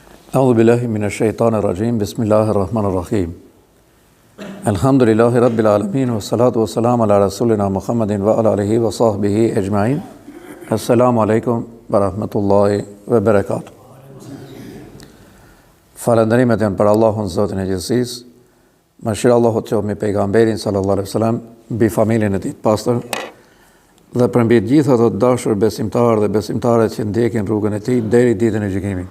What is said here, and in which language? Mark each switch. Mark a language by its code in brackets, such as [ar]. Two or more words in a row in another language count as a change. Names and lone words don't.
[ar] أعوذ بالله من الشيطان الرجيم بسم الله الرحمن الرحيم الحمد لله رب العالمين والصلاة والسلام على رسولنا محمد وعلى آله وصحبه أجمعين السلام عليكم ورحمة الله وبركاته. [sq] Falënderimet janë për Allahun Zotin e gjithësisë. Mëshira Allahut qoftë me pejgamberin [ar] صلى الله عليه وسلم, [sq] mbi familjen e tij të pastër dhe për mbi të gjithë ato të dashur besimtarë dhe besimtaret që ndjekin rrugën e tij deri ditën e gjykimit.